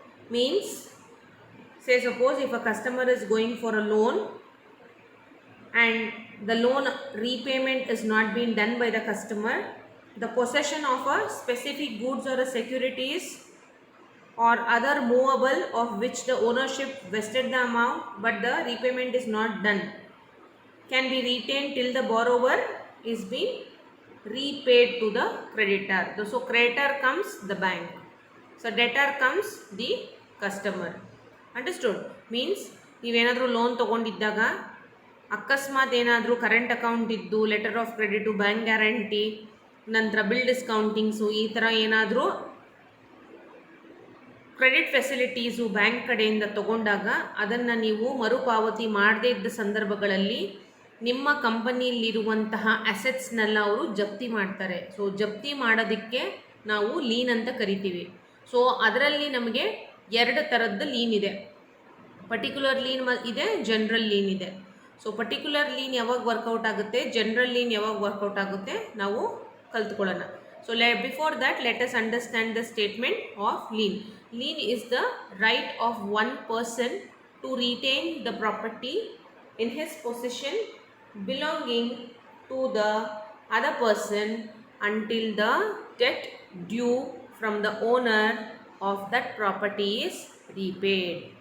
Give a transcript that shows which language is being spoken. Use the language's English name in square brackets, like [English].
[English] Means, say suppose if a customer is going for a loan and the loan repayment is not being done by the customer, the possession of a specific goods or a securities or other movable of which the ownership vested the amount but the repayment is not done can be retained till the borrower is being repaid to the creditor. So creditor comes the bank, so debtor comes the customer. Understood? [Kannada] Means ನೀವೇನಾದರೂ loan ತೊಗೊಂಡಿದ್ದಾಗ ಅಕಸ್ಮಾತ್ ಏನಾದರೂ current account ಇದ್ದು letter of credit bank guarantee ನಂತರ bill ಡಿಸ್ಕೌಂಟಿಂಗ್ಸು ಈ ಥರ ಏನಾದರೂ credit facilities bank ಕಡೆಯಿಂದ ತಗೊಂಡಾಗ ಅದನ್ನು ನೀವು ಮರುಪಾವತಿ ಮಾಡದೇ ಇದ್ದ ಸಂದರ್ಭಗಳಲ್ಲಿ ನಿಮ್ಮ ಕಂಪನಿಯಲ್ಲಿರುವಂತಹ ಅಸೆಟ್ಸ್ನೆಲ್ಲ ಅವರು ಜಪ್ತಿ ಮಾಡ್ತಾರೆ. ಸೊ ಜಪ್ತಿ ಮಾಡೋದಕ್ಕೆ ನಾವು ಲೀನ್ ಅಂತ ಕರಿತೀವಿ. ಸೊ ಅದರಲ್ಲಿ ನಮಗೆ ಎರಡು ಥರದ್ದು ಲೀನ್ ಇದೆ. ಪರ್ಟಿಕ್ಯುಲರ್ ಲೀನ್ ಇದೆ, ಜನರಲ್ ಲೀನ್ ಇದೆ. ಸೊ ಪರ್ಟಿಕ್ಯುಲರ್ ಲೀನ್ ಯಾವಾಗ ವರ್ಕೌಟ್ ಆಗುತ್ತೆ, ಜನರಲ್ ಲೀನ್ ಯಾವಾಗ ವರ್ಕೌಟ್ ಆಗುತ್ತೆ ನಾವು ಕಲ್ತ್ಕೊಳ್ಳೋಣ. [English] So before that, let us understand the statement of lien. Lien is the right of one person to retain the property in his possession belonging to the other person until the debt due from the owner of that property is repaid.